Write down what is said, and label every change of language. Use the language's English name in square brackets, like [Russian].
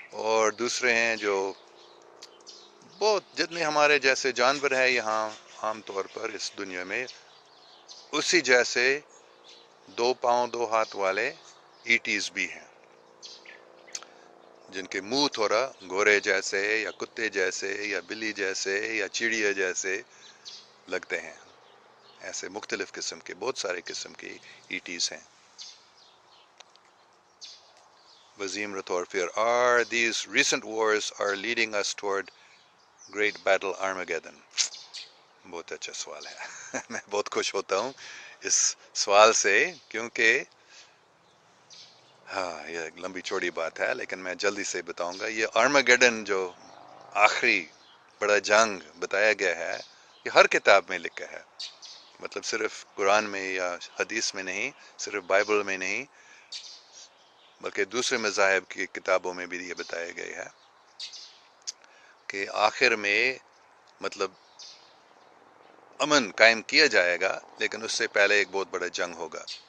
[Urdu] اور دوسرے ہیں جو بہت جتنے ہمارے جیسے جانور ہیں یہاں عام طور پر اس دنیا میں، اسی جیسے 2 پاؤں 2 ہاتھ والے ایٹیز بھی ہیں، جن کے منہ تھوڑا گھوڑے جیسے یا کتے جیسے یا بلی جیسے یا چڑیا جیسے لگتے ہیں. ایسے مختلف قسم کے بہت سارے قسم کے ایٹیز ہیں. [English] وزیم رطور پھر are these recent wars are leading us toward great battle Armageddon. [Urdu] بہت اچھا سوال ہے. میں بہت خوش ہوتا ہوں اس سوال سے، کیونکہ ہاں یہ ایک لمبی چوڑی بات ہے، لیکن میں جلدی سے بتاؤں گا. یہ آرماگیڈن جو آخری بڑا جنگ بتایا گیا ہے، یہ ہر کتاب میں لکھا ہے، مطلب صرف قرآن میں یا حدیث میں نہیں، صرف بائبل میں نہیں، بلکہ دوسرے مذاہب کی کتابوں میں بھی یہ بتایا گیا ہے کہ آخر میں مطلب امن قائم کیا جائے گا، لیکن اس سے پہلے ایک بہت بڑا جنگ ہوگا.